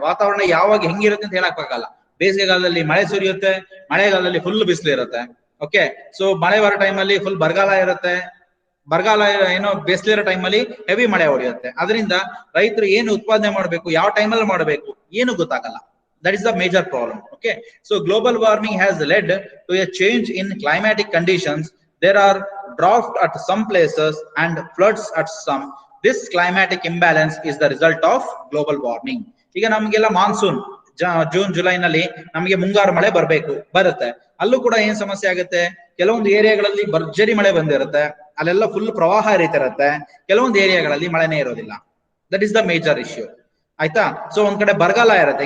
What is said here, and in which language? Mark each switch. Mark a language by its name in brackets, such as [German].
[Kannada] ವಾತಾವರಣ ಯಾವಾಗ ಹೆಂಗಿರುತ್ತೆ ಅಂತ ಹೇಳಕ್ಕಾಗಲ್ಲ. ಬೇಸಿಗೆಗಾಲದಲ್ಲಿ ಮಳೆ ಸುರಿಯುತ್ತೆ, ಮಳೆಗಾಲದಲ್ಲಿ ಫುಲ್ ಬಿಸಿಲು ಇರುತ್ತೆ. ಓಕೆ, ಸೊ ಮಳೆ ಬರೋ ಟೈಮಲ್ಲಿ ಫುಲ್ ಬರಗಾಲ ಇರುತ್ತೆ, ಬರಗಾಲ ಏನೋ ಬೇಸಿಲಿರೋ ಟೈಮಲ್ಲಿ ಹೆವಿ ಮಳೆ ಹೊಡೆಯುತ್ತೆ. ಅದರಿಂದ ರೈತರು ಏನು ಉತ್ಪಾದನೆ ಮಾಡಬೇಕು, ಯಾವ ಟೈಮಲ್ಲಿ ಮಾಡಬೇಕು, ಏನು ಗೊತ್ತಾಗಲ್ಲ. [English] That is the major problem. Okay, so global warming has led to a change in climatic conditions. There are drought at some places and floods at some. This climatic imbalance is the result of global warming. [Kannada] ಈಗ ನಮಗೆಲ್ಲ monsoon June July ನಲ್ಲಿ ನಮಗೆ ಮುಂಗಾರು ಮಳೆ ಬರುತ್ತೆ. ಅಲ್ಲೂ ಕೂಡ ಏನ್ ಸಮಸ್ಯೆ ಆಗುತ್ತೆ, ಕೆಲವೊಂದು ಏರಿಯಾಗಳಲ್ಲಿ ಭರ್ಜರಿ ಮಳೆ ಬಂದಿರುತ್ತೆ, ಅಲ್ಲೆಲ್ಲ ಫುಲ್ ಪ್ರವಾಹ ಹರಿತಿರುತ್ತೆ. ಕೆಲವೊಂದು ಏರಿಯಾಗಳಲ್ಲಿ ಮಳೆನೇ ಇರೋದಿಲ್ಲ. [English] That is the major issue. [Kannada] ಆಯ್ತಾ? ಸೊ ಒಂದ್ ಕಡೆ ಬರಗಾಲ ಇರುತ್ತೆ.